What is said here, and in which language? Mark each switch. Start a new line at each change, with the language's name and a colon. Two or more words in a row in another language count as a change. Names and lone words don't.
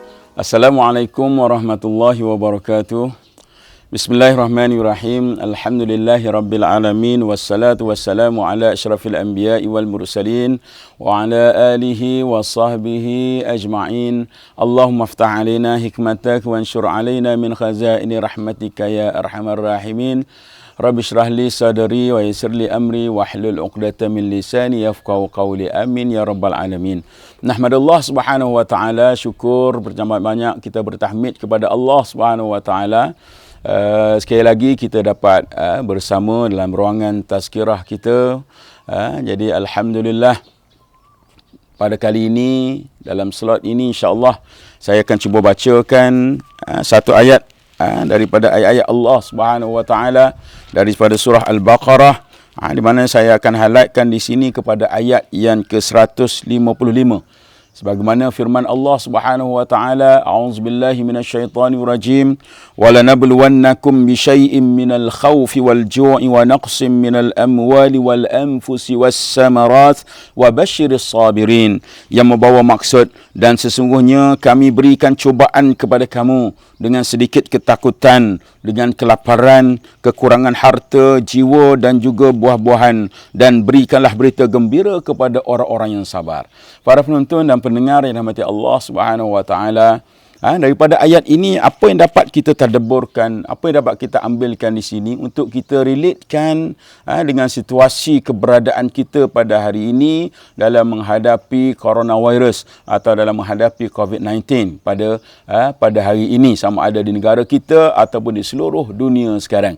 Arabic: السلام عليكم ورحمة الله وبركاته. بسم الله الرحمن الرحيم. الحمد لله رب العالمين. والصلاة والسلام على أشرف الأنبياء والمرسلين. وعلى آله وصحبه أجمعين. اللهم افتح علينا حكمتك وانشر علينا من خزائن رحمتك يا أرحم الراحمين. رب اشرح لي صدري ويسر لي أمري واحلل عقدة من لساني يفقهوا قولي. آمين يا رب العالمين. نحمد الله سبحانه وتعالى,
Malay: syukur banyak kita bertahmid kepada Allah
Arabic: سبحانه وتعالى.
Malay: Sekali lagi kita dapat bersama dalam ruangan tazkirah kita. Jadi alhamdulillah, pada kali ini dalam slot ini insya-Allah saya akan cuba bacakan satu ayat daripada ayat-ayat Allah
Arabic: سبحانه وتعالى
Malay: daripada surah Al-Baqarah, di mana saya akan highlightkan di sini kepada ayat yang ke-155. Sebagaimana firman Allah
Arabic: سبحانه وتعالى، أعوذ بالله من الشيطان الرجيم، ولنبلونكم بشيء من الخوف والجوع ونقص من الأموال والأنفس والثمرات وبشر الصابرين,
Malay: yang membawa maksud, dan sesungguhnya kami berikan cubaan kepada kamu dengan sedikit ketakutan, dengan kelaparan, kekurangan harta, jiwa dan juga buah-buahan, dan berikanlah berita gembira kepada orang-orang yang sabar. Para penonton dan pendengar yang dirahmati Allah
Arabic: سبحانه وتعالى,
Malay: daripada ayat ini apa yang dapat kita tadabburkan, apa yang dapat kita ambilkan di sini untuk kita relatekan dengan situasi keberadaan kita pada hari ini dalam menghadapi coronavirus atau dalam menghadapi COVID-19 pada hari ini, sama ada di negara kita ataupun di seluruh dunia sekarang.